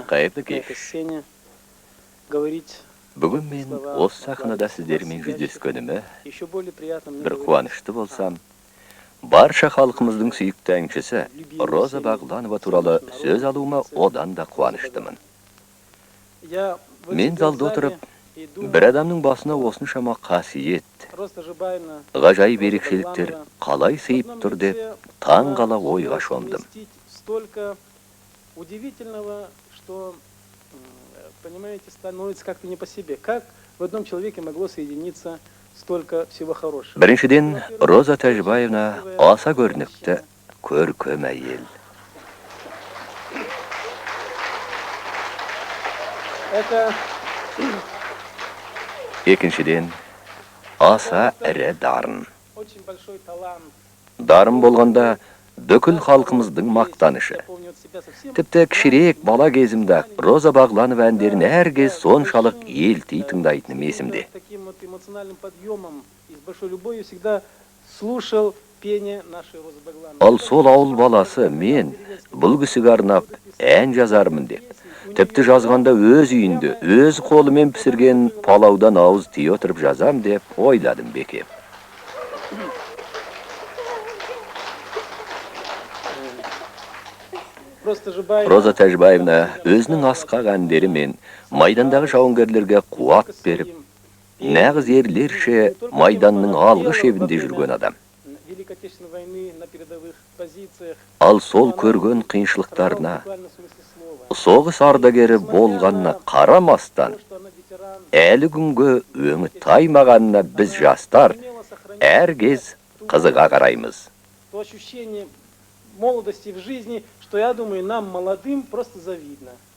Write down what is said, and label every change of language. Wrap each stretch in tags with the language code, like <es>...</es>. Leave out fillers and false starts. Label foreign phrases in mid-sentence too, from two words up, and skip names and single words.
<kk>Қайырлы</kk> <ru>на</ru> <kk>кеш.</kk> <ru>этой сцене говорить.</ru> <kk>Бүгін мен осы сахнада сіздермен жүздескеніме</kk> <ru>Еще более приятно мне</ru> <kk>бір</kk> <ru>говорить</ru> <kk>қуанышты болсам, барша халқымыздың сүйікті әншісі Роза Бағланова туралы сөз алуыма одан да қуаныштымын.</kk> <ru>Я в</ru> <kk>Мен</kk> <ru>этом</ru> <kk>залда</kk> <ru>зале</ru> <kk>отырып,</kk> <ru>и думаю,</ru> <kk>бір адамның басына осыншама қасиет, Роза Жабаевна, ғажайып Роза ерекшеліктер Бағланова қалай</kk> <ru>в</ru> <kk>сейіп</kk> <ru>одном</ru> <kk>тұр деп</kk> <ru>лице</ru> <kk>таң</kk> <ru>могла</ru> <kk>қала ойға шомдым.</kk> <ru>совместить столько удивительного, что, понимаете, становится как-то не по себе. Как в одном человеке могло соединиться столько всего хорошего?</ru> <kk>Біріншіден, Роза Тәжбаевна аса көрнікті, көркем әйел.</kk> <ru>Это</ru> <kk>Екіншіден, аса ірі дарын.</kk> <ru>очень большой талант.</ru> <kk>Дарын болғанда, бүкіл халқымыздың мақтанышы.</kk> <ru>Я помню от себя совсем</ru> <kk>Тіпті кішірек бала кезімді Роза Бағланова әндерін әркез соншалық елтей тыңдайтыным есімде.</kk> <ru>таким вот эмоциональным подъемом и с большой любовью всегда слушал пение нашей Розы Баглановой.</ru> <kk>Ал сол ауыл баласы мен бұл кісіге арнап ән жазармын деп. Тіпті жазғанда өз үйінде, өз қолымен пісірген палаудан ауыз тие отырып жазам деп ойладым бекем.</kk> <ru>Просто Жабаева</ru> <kk>Роза Тәжбаевна өзінің асқақ әндерімен майдандағы жауынгерлерге қуат беріп, нағыз ерлерше майданның алғы шебінде жүрген адам.</kk> <ru>Великой Отечественной войны на передовых позициях.</ru> <kk>Ал сол көрген қиыншылықтарына,</kk> <ru>Буквально в смысле слова.</ru> <kk>соғыс ардагері болғанына қарамастан,</kk> <ru>То, что она ветеран,</ru> <kk>әлі күнге өңі таймағанына біз жастар</kk> <ru>умела сохранять</ru> <kk>әркез қызыға қараймыз.</kk> <ru>то ощущение молодости в жизни, что, я думаю, нам, молодым, просто завидно.</ru>